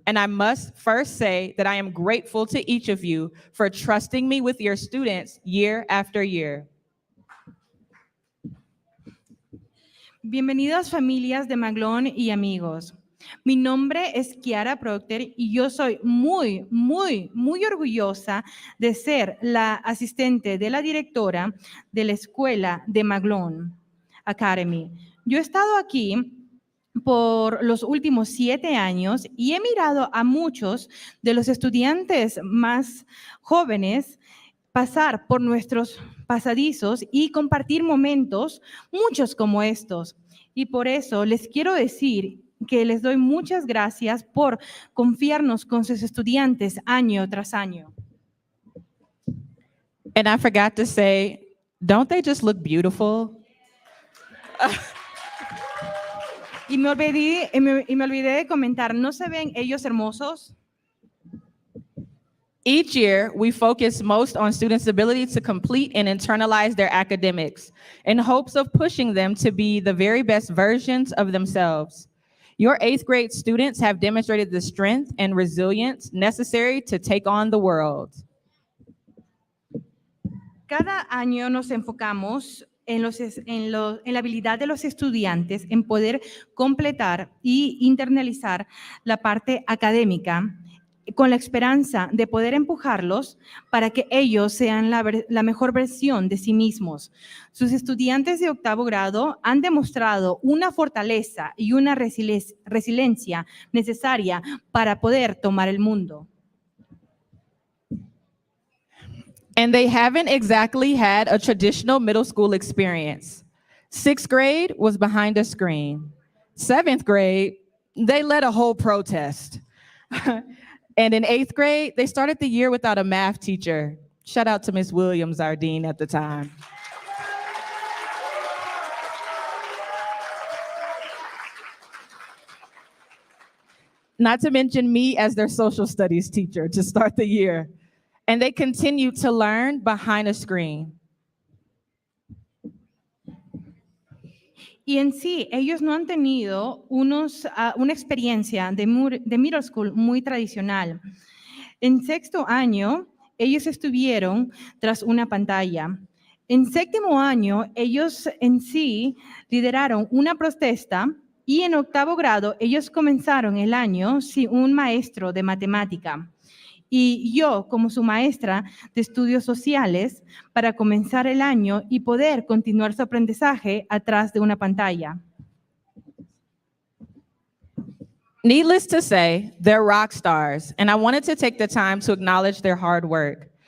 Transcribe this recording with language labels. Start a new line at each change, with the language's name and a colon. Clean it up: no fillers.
English: And I must first say that I am grateful to each of you for trusting me with your students year after year.
Spanish: Bienvenidos familias de Maglón y amigos. Mi nombre es Kiara Proctor y yo soy muy, muy, muy orgullosa de ser la asistente de la directora de la escuela de Maglón Academy. Yo he estado aquí por los últimos 7 años y he mirado a muchos de los estudiantes más jóvenes pasar por nuestros pasadizos y compartir momentos, muchos como estos. Y por eso les quiero decir que les doy muchas gracias por confiarnos con sus estudiantes año tras año.
English: And I forgot to say, don't they just look beautiful?
Spanish: Y me olvidé de comentar, ¿no se ven ellos hermosos?
English: Each year, we focus most on students' ability to complete and internalize their academics in hopes of pushing them to be the very best versions of themselves. Your 8th grade students have demonstrated the strength and resilience necessary to take on the world.
Spanish: Cada año nos enfocamos en la habilidad de los estudiantes en poder completar y internalizar la parte académica con la esperanza de poder empujarlos para que ellos sean la mejor versión de sí mismos. Sus estudiantes de 8º grado han demostrado una fortaleza y una resiliencia necesaria para poder tomar el mundo.
English: And they haven't exactly had a traditional middle school experience. 6th grade was behind a screen. 7th grade, they led a whole protest. And in 8th grade, they started the year without a math teacher. Shout out to Ms. Williams, our dean at the time. not to mention me as their social studies teacher to start the year. And they continue to learn behind a screen.
Spanish: Y en sí, ellos no han tenido una experiencia de middle school muy tradicional. En sexto año, ellos estuvieron tras una pantalla. En séptimo año, ellos en sí lideraron una protesta y en octavo grado, ellos comenzaron el año sin un maestro de matemática. Y yo, como su maestra de estudios sociales, para comenzar el año y poder continuar su aprendizaje atrás de una pantalla.
English: Needless to say, they're rock stars, and I wanted to take the time to acknowledge their hard work.